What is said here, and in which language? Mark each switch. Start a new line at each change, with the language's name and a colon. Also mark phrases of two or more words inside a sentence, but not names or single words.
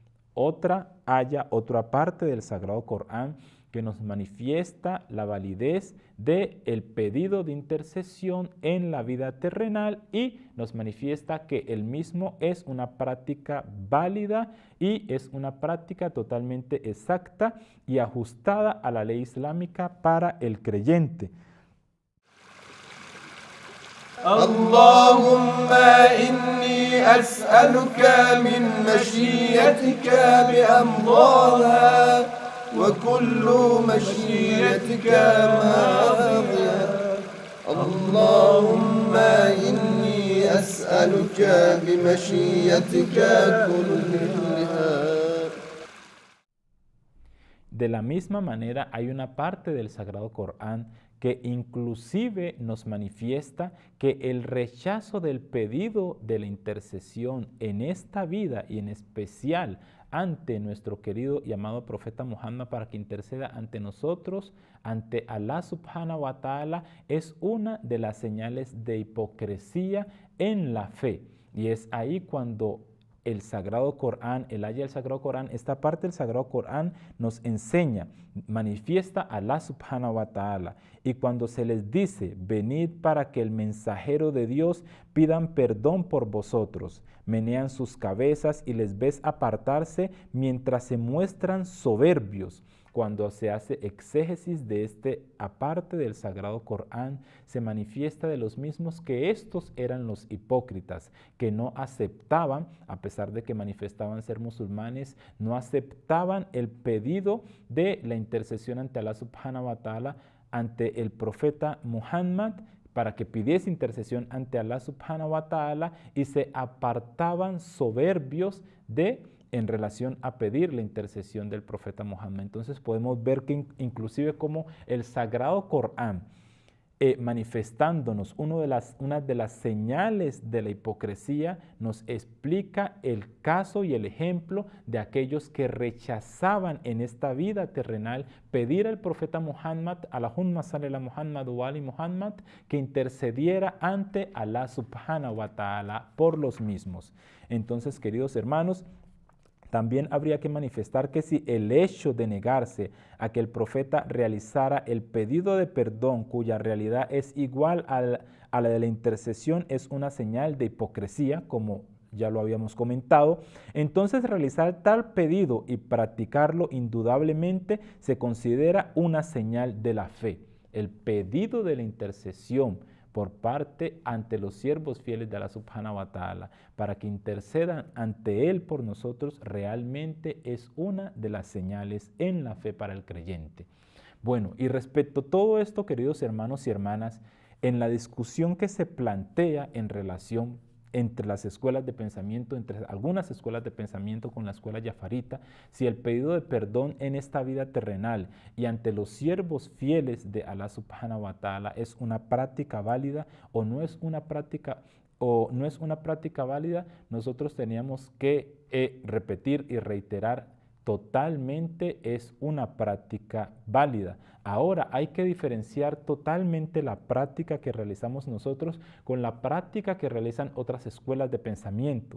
Spanish: Otra parte del Sagrado Corán que nos manifiesta la validez del pedido de intercesión en la vida terrenal y nos manifiesta que el mismo es una práctica válida y es una práctica totalmente exacta y ajustada a la ley islámica para el creyente.
Arabic: اللهم إني أسألك من مشيئتك بأمضاها وكل مشيئتك ماضية اللهم إني أسألك بمشيئتك كلها.
Spanish: De la misma manera, hay una parte del Sagrado Corán que inclusive nos manifiesta que el rechazo del pedido de la intercesión en esta vida y en especial ante nuestro querido y amado profeta Muhammad para que interceda ante nosotros, ante Allah
Arabic: سبحانه وتعالى,
Spanish: es una de las señales de hipocresía en la fe. Y es ahí cuando el Sagrado Corán, el haya del Sagrado Corán, esta parte del Sagrado Corán nos enseña, manifiesta a Allah
Arabic: سبحانه وتعالى.
Spanish: Y cuando se les dice, venid para que el mensajero de Dios pidan perdón por vosotros, menean sus cabezas y les ves apartarse mientras se muestran soberbios. Cuando se hace exégesis de este aparte del Sagrado Corán, se manifiesta de los mismos que estos eran los hipócritas, que no aceptaban, a pesar de que manifestaban ser musulmanes, no aceptaban el pedido de la intercesión ante Allah
Arabic: سبحانه وتعالى,
Spanish: ante el profeta Muhammad, para que pidiese intercesión ante Allah
Arabic: سبحانه وتعالى
Spanish: y se apartaban soberbios en relación a pedir la intercesión del profeta Muhammad. Entonces podemos ver que inclusive como el Sagrado Corán, manifestándonos una de las señales de la hipocresía, nos explica el caso y el ejemplo de aquellos que rechazaban en esta vida terrenal pedir al profeta Muhammad,
Arabic: اللهم صل على محمد وآل محمد,
Spanish: que intercediera ante Allah
Arabic: سبحانه وتعالى
Spanish: por los mismos. Entonces, queridos hermanos, también habría que manifestar que si el hecho de negarse a que el profeta realizara el pedido de perdón, cuya realidad es igual a la de la intercesión, es una señal de hipocresía, como ya lo habíamos comentado, entonces realizar tal pedido y practicarlo indudablemente se considera una señal de la fe. El pedido de la intercesión por parte ante los siervos fieles de Allah
Arabic: سبحانه وتعالى,
Spanish: para que intercedan ante Él por nosotros, realmente es una de las señales en la fe para el creyente. Bueno, y respecto a todo esto, queridos hermanos y hermanas, en la discusión que se plantea en relación entre las escuelas de pensamiento, entre algunas escuelas de pensamiento con la escuela yafarita, si el pedido de perdón en esta vida terrenal y ante los siervos fieles de Allah
Arabic: سبحانه وتعالى
Spanish: es una práctica válida o no es una práctica válida, nosotros teníamos que repetir y reiterar totalmente es una práctica válida. Ahora hay que diferenciar totalmente la práctica que realizamos nosotros con la práctica que realizan otras escuelas de pensamiento.